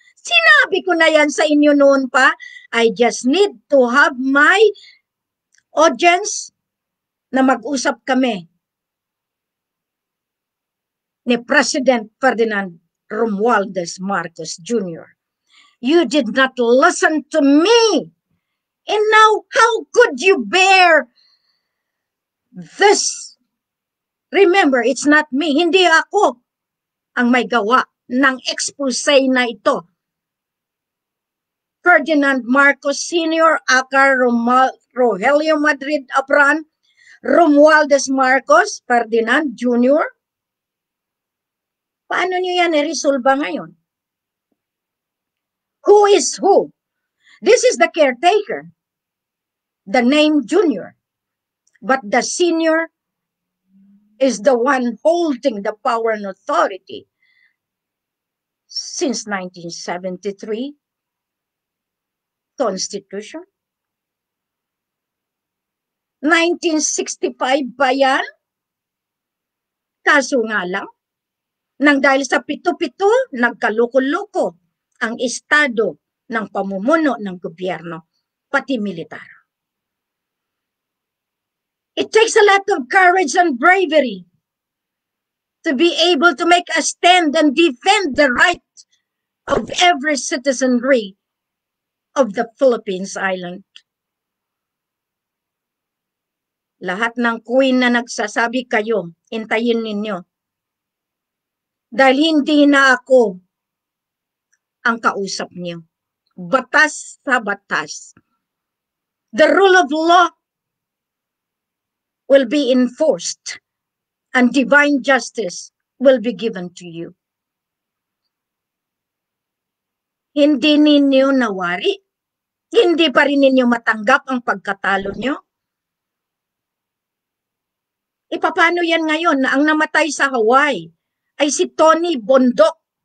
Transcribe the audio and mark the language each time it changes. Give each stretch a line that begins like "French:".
Filipino: Sinabi ko na yan sa inyo noon pa,
English: I just need to have my audience
Filipino: na mag-usap kami ni President Ferdinand Romualdez Marcos Jr.
English: You did not listen to me. And now, how could you bear this? Remember, it's not me.
Filipino: Hindi ako ang may gawa ng expose na ito. Ferdinand Marcos Sr., aka Rogelio Madrid Abran, Romualdez Marcos, Ferdinand Jr. Paano nyo yan i-resolve ngayon?
English: Who is who? This is the caretaker, the name Junior, but the senior is the one holding the power and authority since 1973 Constitution.
Filipino: 1965 ba yan? Kaso nga lang, nang dahil sa pito-pito, nagkaluko-luko ang estado ng pamumuno ng gobyerno, pati militar.
English: It takes a lot of courage and bravery to be able to make a stand and defend the right of every citizenry of the Philippines Island.
Filipino: Lahat ng queen na nagsasabi kayo, intayin ninyo. Dahil hindi na ako ang kausap niyo. Batas sa batas.
English: The rule of law will be enforced and divine justice will be given to you.
Filipino: Hindi ninyo nawari. Hindi pa rin ninyo matanggap ang pagkatalo nyo. Ipapano yan ngayon na ang namatay sa Hawaii ay si Tony Bondok?